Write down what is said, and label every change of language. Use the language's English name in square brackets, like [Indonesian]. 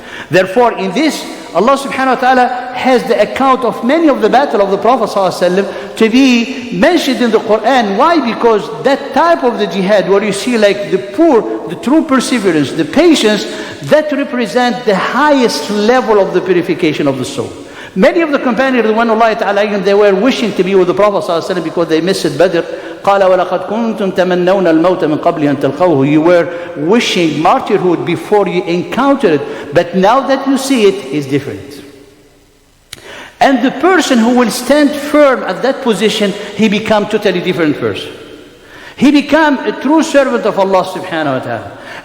[English] Therefore, in this, Allah subhanahu wa ta'ala has the account of many of the battle of the Prophet ﷺ to be mentioned in the Quran. Why? Because that type of the jihad where you see like the poor, the true perseverance, the patience, that represent the highest level of the purification of the soul. Many of the companions, they were wishing to be with the Prophet ﷺ because they missed Badr. [Arabic] قال ولقد كنتم تمنون الموت من قبل أن تلقوه. [English] You were wishing martyrhood before you encountered it, but now that you see it, is different. And the person who will stand firm at that position, he become totally different person. He become a true servant of Allah subhanahu wa ta'ala.